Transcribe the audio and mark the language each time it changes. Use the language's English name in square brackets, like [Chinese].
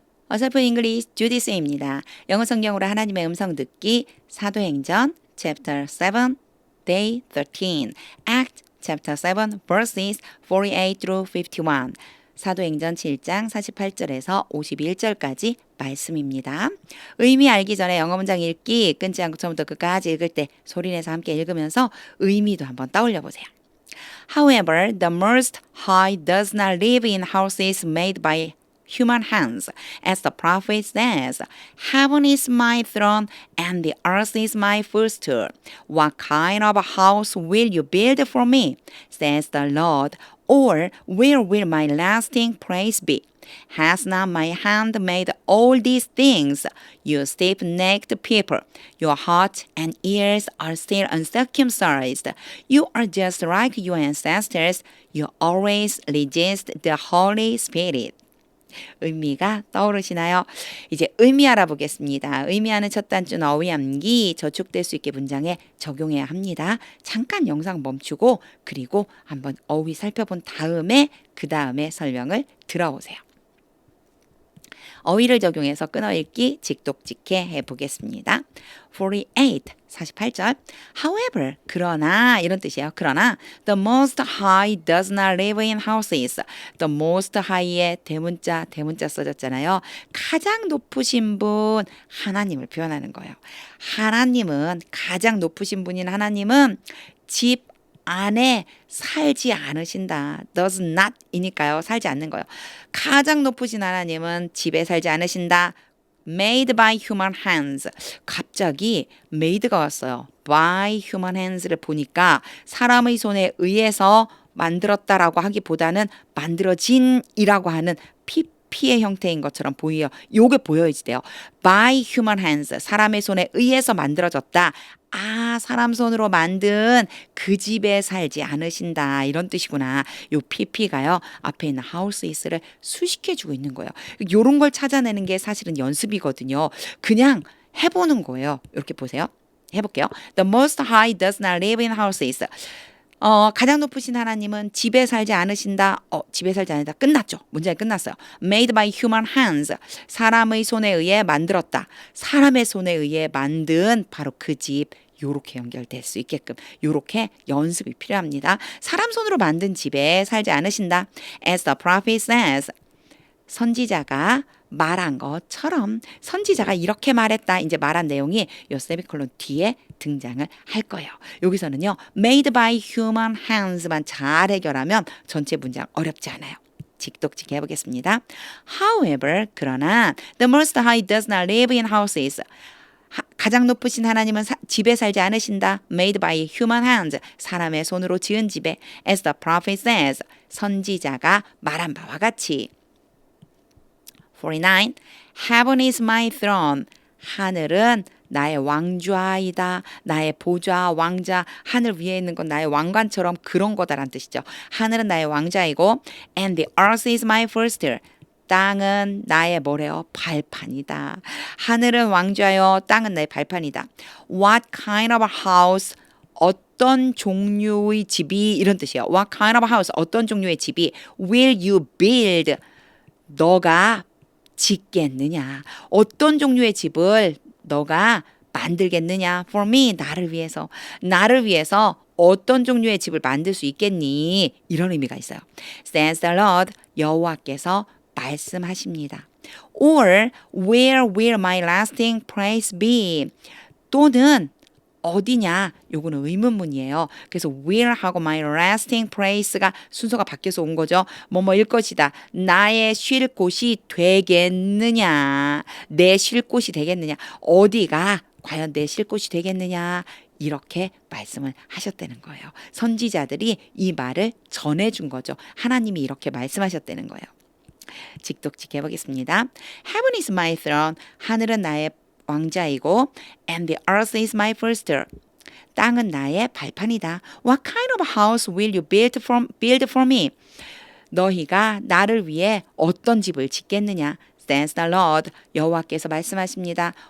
[Korean] 어설픈 잉글리시 주디스입니다. 영어 성경으로 하나님의 음성 듣기 사도행전 chapter 7 day 13 act chapter 7 verses 48 through 51 사도행전 7장 48절에서 51절까지 말씀입니다. 의미 알기 전에 영어 문장 읽기 끊지 않고 처음부터 끝까지 읽을 때 소리내서 함께 읽으면서 의미도 한번 떠올려 보세요. [English] However, the Most High does not live in houses made by human hands. As the prophet says, Heaven is my throne and the earth is my footstool. What kind of a house will you build for me? Says the Lord. Or where will my lasting praise be? Has not my hand made all these things? You stiff-necked people, your heart and ears are still uncircumcised. You are just like your ancestors. You always resist the Holy Spirit. [Korean] 의미가 떠오르시나요? 이제 의미 알아보겠습니다. 의미하는 첫 단추는 어휘암기, 저축될 수 있게 문장에 적용해야 합니다. 잠깐 영상 멈추고 그리고 한번 어휘 살펴본 다음에 그 다음에 설명을 들어보세요. 어휘를 적용해서 끊어읽기 직독직해 해보겠습니다. 48절 [English] However, [Korean] 그러나 이런 뜻이에요. 그러나 [English] The Most High does not live in houses. The Most High [Korean] 의 대문자 써졌잖아요. 가장 높으신 분 하나님을 표현하는 거예요. 하나님은 가장 높으신 분인 하나님은 집 안에 살지 않으신다. [English] does not [Korean] 이니까요. 살지 않는 거예요. 가장 높으신 하나님은 집에 살지 않으신다. [English] made by human hands. [Korean] 갑자기 made가 왔어요. [English] by human hands [Korean] 를 보니까 사람의 손에 의해서 만들었다라고 하기보다는 만들어진이라고 하는 PP의 형태인 것처럼 보여요. 요게 보여야지 돼요. [English] by human hands. [Korean] 사람의 손에 의해서 만들어졌다. 아, 사람 손으로 만든 그 집에 살지 않으신다. 이런 뜻이구나. 요 PP가요. 앞에 있는 [English] house is [Korean] 를 수식해주고 있는 거예요. 요런 걸 찾아내는 게 사실은 연습이거든요. 그냥 해보는 거예요. 이렇게 보세요. 해볼게요. [English] The Most High does not live in houses. [Korean] 가장 높으신 하나님은 집에 살지 않으신다. 집에 살지 않는다. 끝났죠. 문장이 끝났어요. [English] Made by human hands. [Korean] 사람의 손에 의해 만들었다. 사람의 손에 의해 만든 바로 그 집. 요렇게 연결될 수 있게끔 요렇게 연습이 필요합니다. 사람 손으로 만든 집에 살지 않으신다. [English] As the prophet says. [Korean] 선지자가 말한 것처럼 선지자가 이렇게 말했다. 이제 말한 내용이 요 세미콜론 뒤에 등장을 할 거예요. 여기서는요. [English] Made by human hands [Korean] 만 잘 해결하면 전체 문장 어렵지 않아요. 직독직 해보겠습니다. [English] However, [Korean] 그러나 [English] The Most High does not live in houses. [Korean] 가장 높으신 하나님은 집에 살지 않으신다. [English] Made by human hands. [Korean] 사람의 손으로 지은 집에. [English] As the prophet says. [Korean] 선지자가 말한 바와 같이. [English] 49. Heaven is my throne. [Korean] 하늘은 나의 왕좌이다. 나의 보좌, 왕자. 하늘 위에 있는 건 나의 왕관처럼 그런 거다라는 뜻이죠. 하늘은 나의 왕자이고 [English] And the earth is my footstool. [Korean] 땅은 나의 뭐래요? 발판이다. 하늘은 왕좌요. 땅은 나의 발판이다. [English] What kind of a house? [Korean] 어떤 종류의 집이 이런 뜻이에요. [English] What kind of a house? [Korean] 어떤 종류의 집이 [English] will you build? [Korean] 너가 짓겠느냐? 어떤 종류의 집을 너가 만들겠느냐? [English] For me, [Korean] 나를 위해서. 나를 위해서 어떤 종류의 집을 만들 수 있겠니? 이런 의미가 있어요. [English] Says the Lord, [Korean] 여호와께서 말씀하십니다. [English] Or where will my lasting praise be? [Korean] 또는 어디냐? 요거는 의문문이에요. 그래서 will하고 [English] my lasting praise [Korean] 가 순서가 바뀌어서 온 거죠. 뭐뭐일 것이다. 나의 쉴 곳이 되겠느냐? 내 쉴 곳이 되겠느냐? 어디가 과연 내 쉴 곳이 되겠느냐? 이렇게 말씀을 하셨다는 거예요. 선지자들이 이 말을 전해준 거죠. 하나님이 이렇게 말씀하셨다는 거예요. 직독직 해보겠습니다. [English] Heaven is my throne. [Korean] 하늘은 나의 왕자이고 [English] And the earth is my footstool. [Korean] 땅은 나의 발판이다. [English] What kind of house will you build for me? [Korean] 너희가 나를 위해 어떤 집을 짓겠느냐? [English] Says the Lord. [Korean] 여호와께서 말씀하십니다.